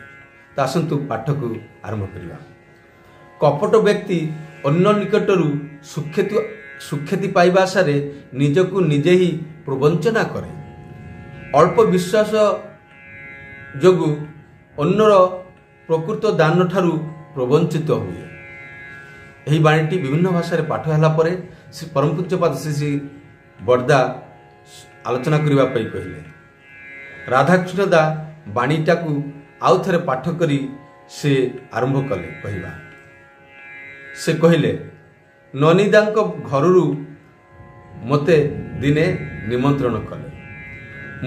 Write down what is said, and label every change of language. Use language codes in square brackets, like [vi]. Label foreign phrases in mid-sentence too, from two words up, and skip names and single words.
[or] ତ ଆସନ୍ତୁ ପାଠ କୁ ଆରମ୍ଭ କରିବା। କପଟ ବ୍ୟକ୍ତି ଅନ୍ୟ ନିକଟରୁ ସୁଖ୍ୟାତି ପାଇବା ଆଶାରେ ନିଜକୁ ନିଜେ ହିଁ ପ୍ରବଞ୍ଚନା କରେ। ଅଳ୍ପ ବିଶ୍ୱାସ ଯୋଗୁ ଅନ୍ୟର ପ୍ରକୃତ ଦାନ ଠାରୁ ପ୍ରବଞ୍ଚିତ ହୁଏ। ଏହି ବାଣୀଟି ବିଭିନ୍ନ ଭାଷା ରେ ପାଠ ହେଲା ପରେ ଶ୍ରୀ ପରମ ପୂଜ୍ୟପାଦ ଶ୍ରୀ ଶ୍ରୀ ବଡ଼ଦା ଆଲୋଚନା କରିବା ପାଇଁ କହିଲେ। ରାଧାକୃଷ୍ଣ ଦା ବାଣୀଟା କୁ ଆଉ ଥରେ ପାଠ କରି ସେ ଆରମ୍ଭ କଲେ କହିବା। ସେ କହିଲେ ନନୀଦାଙ୍କ ଘରରୁ ମତେ ଦିନେ ନିମନ୍ତ୍ରଣ କଲେ।